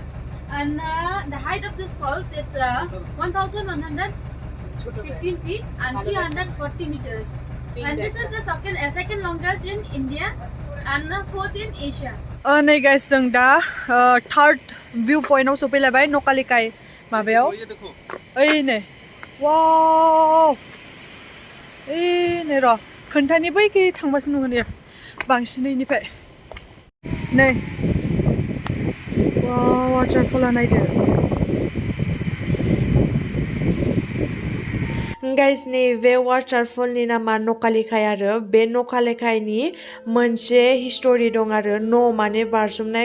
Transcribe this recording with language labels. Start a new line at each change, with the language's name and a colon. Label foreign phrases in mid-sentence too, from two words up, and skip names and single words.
English: And the height of this falls it's 1,115 feet and 340 meters. And this is the second longest in India and fourth in Asia.
Bodo: नै गाइस जों दा थर्ड भिउ पॉइन्टआव सफैलायबाय नहकालिकाई माबायाव ओइ नै वाव ओइ नै र खोन्थानि बैखै थांबासो नुगोन इयो बांसिनैनिफ्राय नै वाव वाटारफला नायदो गाइस नै बे वाटारफलनि नामा नकालिकाय आरो बे नकालिकायनि मोनसे हिस्टरि दं आरो न माने बारजुमनाय